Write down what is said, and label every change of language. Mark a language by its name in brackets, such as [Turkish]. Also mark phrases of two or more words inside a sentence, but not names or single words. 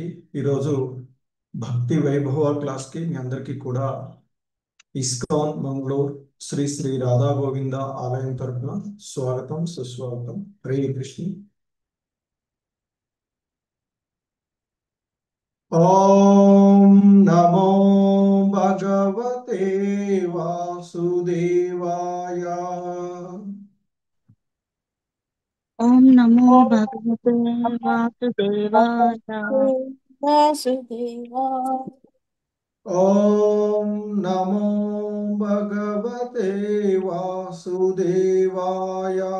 [Telugu] ఈరోజు భక్తి వైభవ క్లాస్కి మీ అందరికీ కూడా ఇస్కాన్ మంగళూరు శ్రీ శ్రీ రాధా గోవింద ఆలయం తరపున స్వాగతం సుస్వాగతం. [Sanskrit] हरे कृष्ण। ओं नमो भगवते वासुदेवाय. ओं नमो भगवते वासुदेवाय. वासुदेवा ओं नमो भगवते वासुदेवाय.